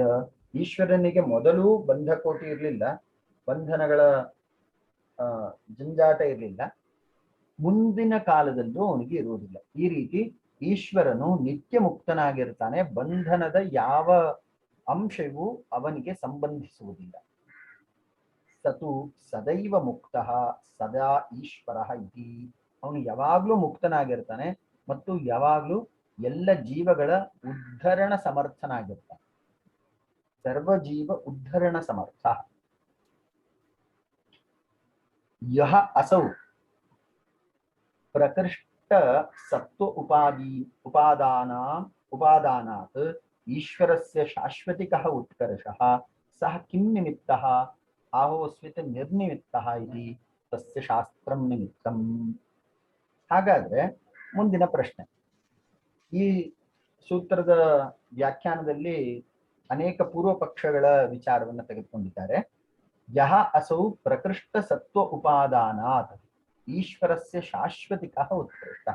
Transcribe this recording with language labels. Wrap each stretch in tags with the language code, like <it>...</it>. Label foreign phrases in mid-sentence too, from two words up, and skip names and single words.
<kn>ಈಶ್ವರನಿಗೆ ಮೊದಲು ಬಂಧಕೋಟಿ ಇರಲಿಲ್ಲ, ಬಂಧನಗಳ ಜಂಜಾಟ ಇರಲಿಲ್ಲ, ಮುಂದಿನ ಕಾಲದಲ್ಲೂ ಅವನಿಗೆ ಇರುವುದಿಲ್ಲ. ಈ ರೀತಿ ಈಶ್ವರನು ನಿತ್ಯ ಮುಕ್ತನಾಗಿರ್ತಾನೆ. ಬಂಧನದ ಯಾವ ಅಂಶವೂ ಅವನಿಗೆ ಸಂಬಂಧಿಸುವುದಿಲ್ಲ.</kn> <sa>ಸತು ಸದೈವ ಮುಕ್ತ ಸದಾ ಈಶ್ವರ ಇತಿ.</sa> <kn>ಅವನು ಯಾವಾಗ್ಲೂ ಮುಕ್ತನಾಗಿರ್ತಾನೆ ಮತ್ತು ಯಾವಾಗ್ಲೂ ಎಲ್ಲ ಜೀವಗಳ ಉದ್ಧರಣ ಸಮರ್ಥನಾಗಿರ್ತಾನೆ.</kn> <sa>ಸರ್ವಜೀವ ಉದ್ಧರಣ ಸಮರ್ಥ. ಯಹ ಅಸೌ ಪ್ರಕೃಷ್ಟ ಸತ್ವ ಉಪಾದಾನಾತ್ ಈಶ್ವರಸ್ಯ ಶಾಶ್ವತಿಕಃ ಉತ್ಕರ್ಷಃ ಸಹ ಕಿಂ ನಿಮಿತ್ತಃ ಆಹೋಸ್ವಿತ ನಿರ್ನಿಮಿತ್ತಃ ಇತಿ ತಸ್ಯ ಶಾಸ್ತ್ರಂ ನಿಮಿತ್ತಂ.</sa> <kn>ಹಾಗಾದ್ರೆ ಮುಂದಿನ ಪ್ರಶ್ನೆ. ಈ ಸೂತ್ರದ ವ್ಯಾಖ್ಯಾನದಲ್ಲಿ ಅನೇಕ ಪೂರ್ವ ಪಕ್ಷಗಳ ವಿಚಾರವನ್ನು ತೆಗೆದುಕೊಂಡಿದ್ದಾರೆ.</kn> <sa>ಯಹ ಅಸೌ ಪ್ರಕೃಷ್ಟ ಸತ್ವ ಉಪಾದಾನಾತ್ ಈಶ್ವರಸ್ಯ ಶಾಶ್ವತಿಕಃ ಉತ್ಕೃಷ್ಟ.</sa>